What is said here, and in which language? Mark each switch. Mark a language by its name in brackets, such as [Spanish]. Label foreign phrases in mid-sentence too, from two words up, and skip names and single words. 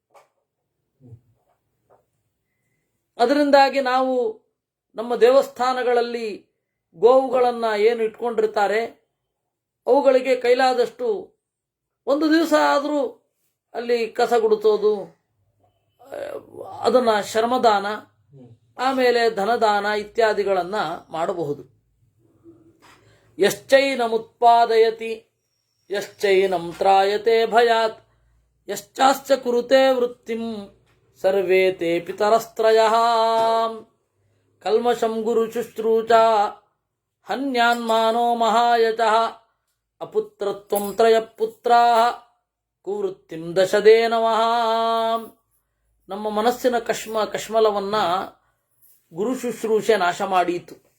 [Kannada] ಅದರಿಂದಾಗಿ ನಾವು ನಮ್ಮ ದೇವಸ್ಥಾನಗಳಲ್ಲಿ ಗೋವುಗಳನ್ನು ಏನು ಇಟ್ಕೊಂಡಿರ್ತಾರೆ ಅವುಗಳಿಗೆ ಕೈಲಾದಷ್ಟು ಒಂದು ದಿವಸ ಆದರೂ ಅಲ್ಲಿ ಕಸ ಗುಡಿಸೋದು, ಅದನ್ನು ಶ್ರಮದಾನ, ಆಮೇಲೆ ಧನದಾನ ಇತ್ಯಾದಿಗಳನ್ನು ಮಾಡಬಹುದು. [Sanskrit] ಯಶ್ಚೈನಮುತ್ಪಾದಯತಿ ಯಶ್ಚೈನಂ ತ್ರಾಯತೆ ಭಯಾತ್ ಯಶ್ಚಾಶ್ಚ ಕುರುತೆ ವೃತ್ತಿಂ ಸರ್ವೇ ತೇ ಪಿತರಸ್ತ್ರಯಃ ಕಲ್ಮಷಂ ಗುರು ಶುಶ್ರೂಷ ಹನ್ಯಾನ್ಮಾನೋ ಮಹಾಯಚಃ ಅಪುತ್ರತ್ವಂ ತ್ರಯಪುತ್ರಾಃ ಕುವೃತ್ತಿಂ ದಶದೇ ನಮಃ. [Kannada] ನಮ್ಮ ಮನಸ್ಸಿನ ಕಶ್ಮಲವನ್ನು ಗುರು ಶುಶ್ರೂಷೆ ನಾಶ ಮಾಡೀತು.